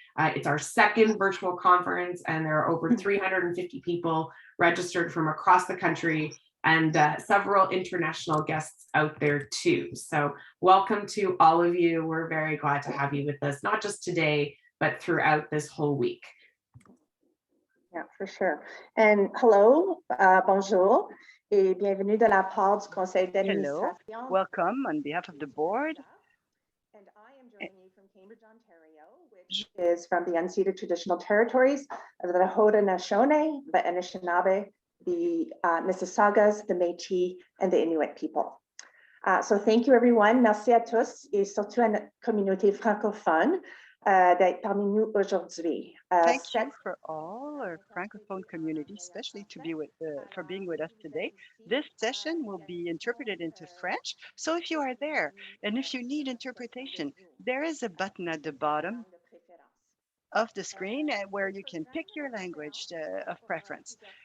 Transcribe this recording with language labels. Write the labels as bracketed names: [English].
[English] It's our second virtual conference, and there are over 350 people registered from across the country and several international guests out there too. So welcome to all of you. We're very glad to have you with us, not just today, but throughout this whole week. Yeah, for sure. And hello, [French] bonjour, et bienvenue de la part du Conseil d'administration. [English] Hello, welcome on behalf of the board. And I am joining you from Cambridge, Ontario, which is from the unceded traditional territories of the Haudenosaunee, the Anishinaabe, the Mississaugas, the Métis, and the Inuit people. So thank you, everyone. [French] Merci à tous, et surtout à notre communauté francophone d'être parmi nous aujourd'hui. [English] Thank you for all our Francophone community, especially for being with us today. This session will be interpreted into French. So if you are there and if you need interpretation, there is a button at the bottom of the screen where you can pick your language of preference.